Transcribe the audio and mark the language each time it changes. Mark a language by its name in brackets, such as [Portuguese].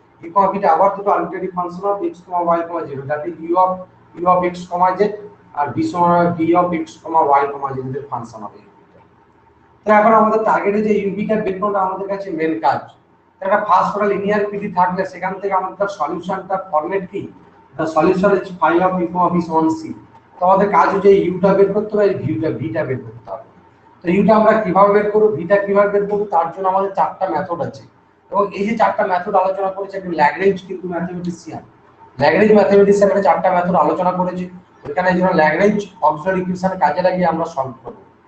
[Bangla] You comma V টা আবার দুটো arbitrary function of x comma y comma Z, that is you of x comma Z আর V সমান V of x comma y comma Z এর function হবে। তো এখন আমাদের টার্গেটে যে ইউভিটা বের করাটা আমাদের কাছে মেন কাজ। একটা ফার্স্ট অর্ডার লিনিয়ার পিডি থাকলে সেখান থেকে আমাদের সলিউশনটা ফরম্যাট কি? [English] the solution is phi of u comma v সমান c। [Bangla] তো আমাদের কাজ হচ্ছে ইউটা বের করতে হবে, ভিটা বের করতে হবে। তো ইউটা আমরা কিভাবে বের করব, ভিটা কিভাবে বের করব, তার জন্য আমাদের চারটা মেথড আছে। এবং এই যে চারটা মেথড আলোচনা করেছে একটু ল্যাগ্রেঞ্জ কিন্তু ম্যাথমেটিশিয়ান, ল্যাগ্রেঞ্জ ম্যাথমেটিশিয়ান এর চারটা মেথড আলোচনা করেছে। এখানে এই জন্য ল্যাগ্রেঞ্জ অক্সিলারি ইকুয়েশন কাজে লাগিয়ে আমরা সলভ করব।